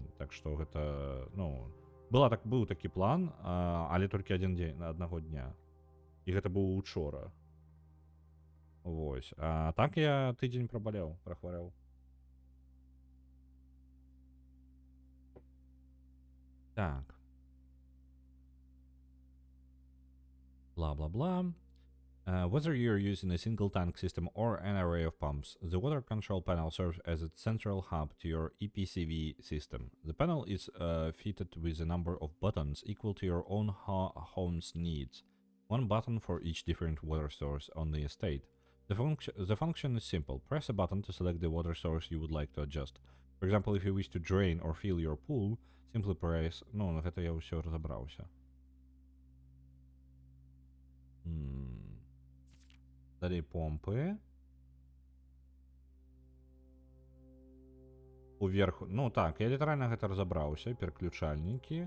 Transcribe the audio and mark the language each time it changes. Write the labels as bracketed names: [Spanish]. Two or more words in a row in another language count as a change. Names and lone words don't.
[Belarusian] Так што гэта, ну, быў такі план, але толькі адзін дзень, аднаго дня. І гэта быў учора. Вось. А так я тыдзень прабалеў, прахварэў. Так. Бла-бла-бла. [English] Whether you're using a single tank system or an array of pumps, the water control panel serves as a central hub to your EPCV system. The panel is fitted with a number of buttons equal to your own home's needs. One button for each different water source on the estate. The function is simple. Press a button to select the water source you would like to adjust. For example, if you wish to drain or fill your pool, simply press... [Belarusian] Ну, гэта я ўсё разабраўся. Далей помпы. Уверху. Ну так, я літаральна гэта разабраўся. Пераключальнікі.